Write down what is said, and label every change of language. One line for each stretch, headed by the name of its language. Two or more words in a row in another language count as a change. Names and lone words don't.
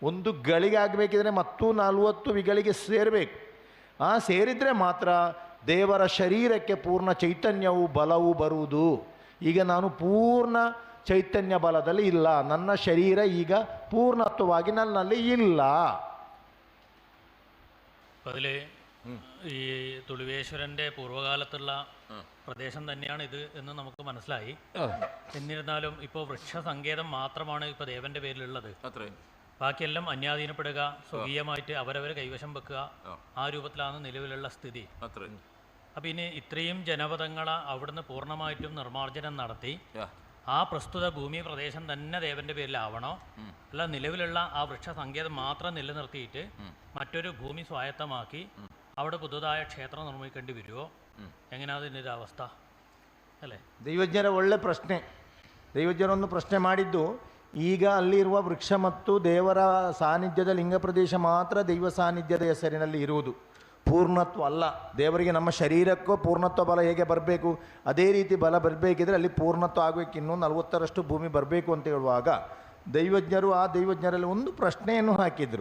Kannada: ಒಂದು ಗಳಿಗೆ ಆಗಬೇಕಿದ್ರೆ ಮತ್ತೂ 40 ವಿಗಳಿಗೆ ಸೇರಬೇಕು. ಸೇರಿದರೆ ಮಾತ್ರ ದೇವರ ಶರೀರಕ್ಕೆ ಪೂರ್ಣ ಚೈತನ್ಯವು ಬಲವು ಬರುವುದು. ಈಗ ನಾನು ಪೂರ್ಣ ಚೈತನ್ಯ ಬಲದಲ್ಲಿ ಇಲ್ಲ, ನನ್ನ ಶರೀರ ಈಗ പൂർണ്ണത്വವಾಗಿ ನನ್ನಲ್ಲಿ ಇಲ್ಲ.
Malayalam: അതിൽ ഈ തുളിവേശ്വരൻ്റെ പൂർവ്വകാലത്തുള്ള പ്രദേശം തന്നെയാണ് ഇത് എന്ന് നമുക്ക് മനസ്സിലായി. എന്നിരുന്നാലും ഇപ്പോൾ വൃക്ഷസങ്കേതം മാത്രമാണ് ഇപ്പോൾ ദേവൻ്റെ പേരിലുള്ളത്. ബാക്കിയെല്ലാം അന്യാധീനപ്പെടുക, സ്വകീയമായിട്ട് അവരവർ കൈവശം വെക്കുക, ആ രൂപത്തിലാണ് നിലവിലുള്ള സ്ഥിതി. അപ്പം ഇനി ഇത്രയും ജനപദങ്ങളെ അവിടുന്ന് പൂർണ്ണമായിട്ടും നിർമ്മാർജ്ജനം നടത്തി ആ പ്രസ്തുത ഭൂമി പ്രദേശം തന്നെ ദേവൻ്റെ പേരിലാവണോ, അല്ല നിലവിലുള്ള ആ വൃക്ഷസങ്കേതം മാത്രം നിലനിർത്തിയിട്ട് മറ്റൊരു ഭൂമി സ്വായത്തമാക്കി അവിടെ പുതുതായ ക്ഷേത്രം നിർമ്മിക്കേണ്ടി വരുമോ? എങ്ങനെയാണ് ഇതിൻ്റെ ഒരു അവസ്ഥ ಅಲ್ಲೇ?
Kannada: ದೈವಜ್ಞರ ಒಳ್ಳೆ ಪ್ರಶ್ನೆ. ದೈವಜ್ಞರೊಂದು ಪ್ರಶ್ನೆ ಮಾಡಿದ್ದು, ಈಗ ಅಲ್ಲಿರುವ ವೃಕ್ಷ ಮತ್ತು ದೇವರ ಸಾನ್ನಿಧ್ಯದ ಲಿಂಗ ಪ್ರದೇಶ ಮಾತ್ರ ದೈವ ಸಾನ್ನಿಧ್ಯದ ಹೆಸರಿನಲ್ಲಿ ಇರುವುದು, ಪೂರ್ಣತ್ವ ಅಲ್ಲ. ದೇವರಿಗೆ ನಮ್ಮ ಶರೀರಕ್ಕೂ ಪೂರ್ಣತ್ವ ಬಲ ಹೇಗೆ ಬರಬೇಕು ಅದೇ ರೀತಿ ಬಲ ಬರಬೇಕಿದ್ರೆ ಅಲ್ಲಿ ಪೂರ್ಣತ್ವ ಆಗಬೇಕು, ಇನ್ನೂ 40ರಷ್ಟು ಭೂಮಿ ಬರಬೇಕು ಅಂತ ಹೇಳುವಾಗ ದೈವಜ್ಞರು ಆ ದೈವಜ್ಞರಲ್ಲಿ ಒಂದು ಪ್ರಶ್ನೆಯನ್ನು ಹಾಕಿದರು.